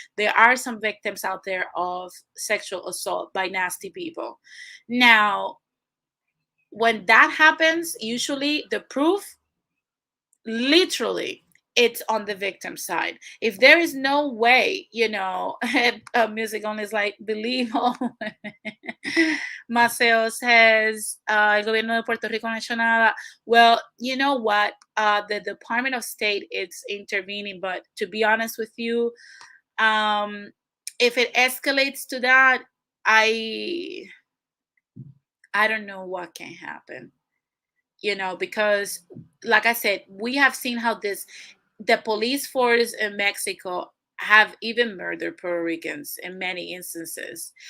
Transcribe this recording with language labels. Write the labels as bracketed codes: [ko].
[en] There are some victims out there of sexual assault by nasty people. Now, when that happens, usually the proof, literally, it's on the victim side. If there is no way, music only is like, believe all. Maceo says, [es] el gobierno de Puerto Rico no ha hecho nada. [en] Well, you know what, the Department of State is intervening, but to be honest with you, um if it escalates to that, i I don't know what can happen, because like I said, we have seen how the police force in Mexico have even murdered Puerto Ricans in many instances.